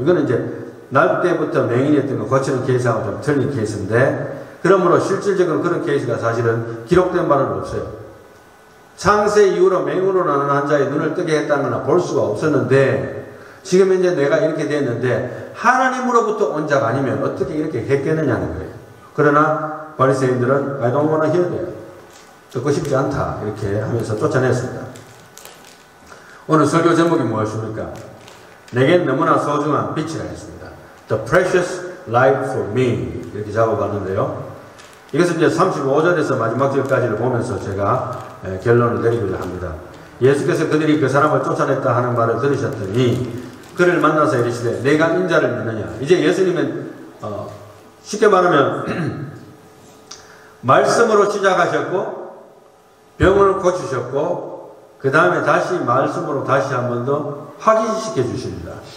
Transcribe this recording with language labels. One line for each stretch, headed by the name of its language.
Korean: 이거는 이제 날 때부터 맹인이었던 거 고치는 케이스하고 좀 틀린 케이스인데 그러므로 실질적으로 그런 케이스가 사실은 기록된 바는 없어요. 창세 이후로 맹인으로 나는 한 자의 눈을 뜨게 했다는 건 볼 수가 없었는데 지금 이제 내가 이렇게 됐는데 하나님으로부터 온 자가 아니면 어떻게 이렇게 했겠느냐는 거예요. 그러나 바리새인들은
English: I don't want to hear that.
Korean: 듣고 싶지 않다. 이렇게 하면서 쫓아냈습니다. 오늘 설교 제목이 무엇입니까? 내겐 너무나 소중한 빛이라 했습니다.
English: The precious light for me.
Korean: 이렇게 잡아봤는데요. 이것은 이제 35절에서 마지막 절까지를 보면서 제가 결론을 내리고자 합니다. 예수께서 그들이 그 사람을 쫓아냈다 하는 말을 들으셨더니 그를 만나서 이르시되 내가 인자를 믿느냐. 이제 예수님은 쉽게 말하면 말씀으로 시작하셨고 병을 고치셨고 그 다음에 다시 말씀으로 다시 한 번 더 확인시켜 주십니다.